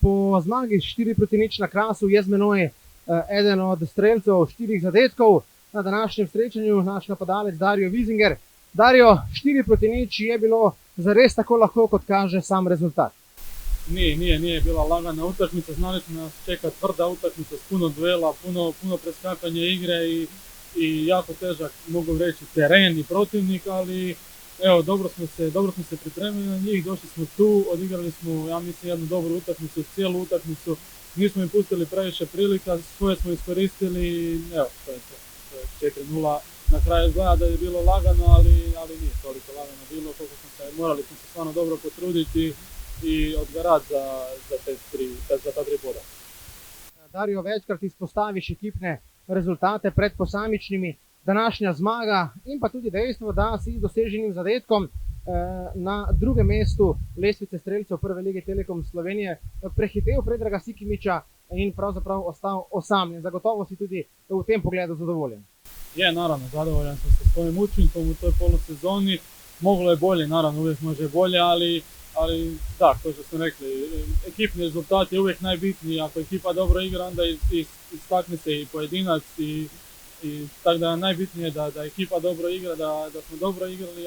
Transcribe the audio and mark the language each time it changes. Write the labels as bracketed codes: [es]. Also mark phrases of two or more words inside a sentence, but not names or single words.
[sl] po zmagi 4-0 na Krasu je z menoj eden od strelcev 4 zadetkov na današnjem srečanju, naš napadalec Dario Wiesinger. Dario, 4-0 je bilo zares tako lahko, kot kaže sam rezultat. [hr] Nije bila lagana utakmica, znali smo nas čeka tvrda utakmica s puno duela, puno preskakanja igre i jako težak, mogu reći, teren i protivnik, ali evo, dobro smo se pripremili na njih, došli smo tu, odigrali smo, ja mislim, jednu dobru utakmicu, cijelu utakmicu, nismo im pustili previše prilika, svoje smo iskoristili i evo, to je to. 4-0, na kraju izgleda da je bilo lagano, ali nije toliko lagano bilo, koliko morali smo se stvarno dobro potruditi i odgarati za ta 3 boda. [sl] Dario, večkrat izpostaviš ekipne rezultate pred posamičnimi. Današnja zmaga in pa tudi dejstvo, da si z doseženim zadetkom na drugem mestu lestvice strelcev Prve lige Telekom Slovenije prehitel Predraga Sikimića in pravzaprav ostal osamljen. Zagotovo si tudi v tem pogledu zadovoljen. [hr] Je, naravno, zadovoljan sam sa svojim učinkom u toj polusezoni. Moglo je bolje, naravno, uvijek može bolje, ali da, to što smo rekli, ekipni rezultat je uvijek najbitniji. Ako ekipa dobro igra, onda istakne se i pojedinac i tako da je najbitnije da ekipa dobro igra, da smo dobro igrali.